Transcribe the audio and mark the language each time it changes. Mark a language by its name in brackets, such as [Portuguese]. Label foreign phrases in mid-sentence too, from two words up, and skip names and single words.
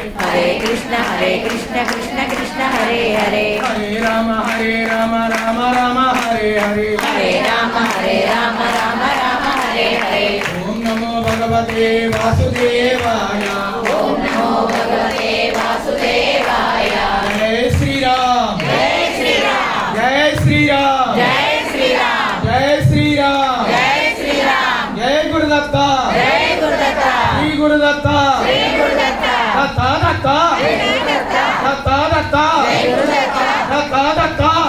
[Sanskrit] హరే కృష్ణ కృష్ణ హరే హరే హరే రామ రామ రామ హరే హరే హరే రామ రామ హరే హరే ఓం నమో భగవతే వాసుదేవాయ ఓం నమో భగవతే వాసుదేవాయ జై శ్రీరామ్ జై శ్రీరామ్ జై శ్రీరామ్ జై శ్రీరామ్ జై శ్రీరామ్ జై శ్రీరామ్ జై గురుదత్త జై గురుదత్త శ్రీ గురుదత్త దత్త దత్త దత్త దత్త దత్త దత్త.